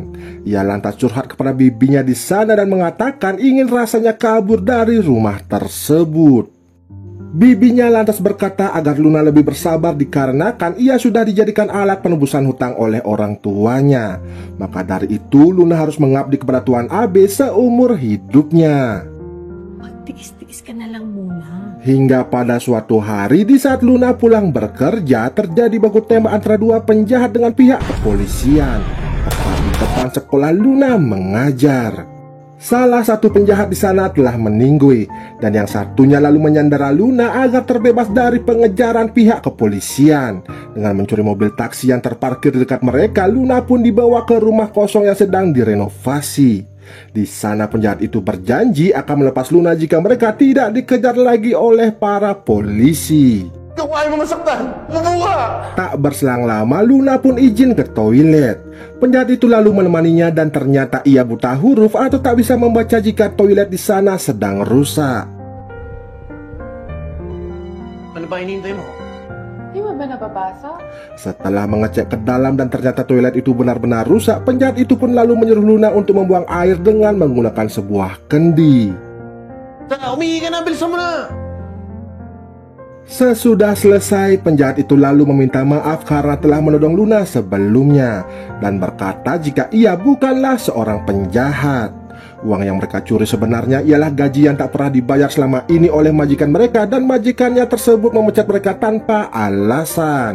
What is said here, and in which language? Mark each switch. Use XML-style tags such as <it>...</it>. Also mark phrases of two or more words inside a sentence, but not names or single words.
<id>Ia lantas curhat kepada bibinya di sana dan mengatakan ingin rasanya kabur dari rumah tersebut. Bibinya lantas berkata agar Luna lebih bersabar dikarenakan ia sudah dijadikan alat penebusan hutang oleh orang tuanya. Maka dari itu Luna harus mengabdi kepada Tuan Abe seumur hidupnya.</id> <tl>Tiis-tiis ka na lang muna.</tl> <id>Hingga pada suatu hari di saat Luna pulang bekerja, terjadi baku tembak antara 2 penjahat dengan pihak kepolisian tepat di depan sekolah Luna mengajar. Salah satu penjahat di sana telah meninggal dan yang satunya lalu menyandera Luna agar terbebas dari pengejaran pihak kepolisian. Dengan mencuri mobil taksi yang terparkir di dekat mereka, Luna pun dibawa ke rumah kosong yang sedang direnovasi. Di sana penjahat itu berjanji akan melepas Luna jika mereka tidak dikejar lagi oleh para polisi.</id> <tl>Ayaw mo masaktan! Mabuha!</tl> <id>Tak berselang lama, Luna pun izin ke toilet. Penjahat itu lalu menemaninya dan ternyata ia buta huruf atau tak bisa membaca jika toilet di sana sedang rusak.</id> <tl>pa hinihintay mo? Di ba nababasa?</tl> <id>Setelah mengecek ke dalam dan ternyata toilet itu benar-benar rusak, penjahat itu pun lalu menyuruh Luna untuk membuang air dengan menggunakan sebuah kendi.</id> <tl>Tara, umihi ka na! Bilisan mo na!</tl> <id>Sesudah selesai, penjahat itu lalu meminta maaf karena telah menodong Luna sebelumnya dan berkata jika ia bukanlah seorang penjahat. Uang yang mereka curi sebenarnya ialah gaji yang tak pernah dibayar selama ini oleh majikan mereka, dan majikannya tersebut memecat mereka tanpa alasan.</id>